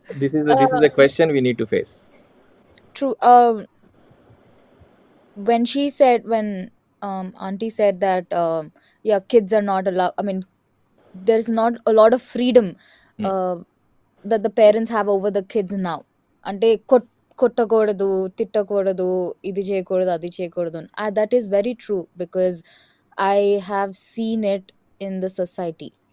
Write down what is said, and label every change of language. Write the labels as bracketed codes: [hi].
[en] this is a question we need to face. true. When auntie said that yeah, kids are not allowed, there's not a lot of freedom that the parents have over the kids now. [te] అంటే కొట్టకూడదు, తిట్టకూడదు, ఇది చేయకూడదు, అది చేయకూడదు. [en] That is very true because I have seen it in the society.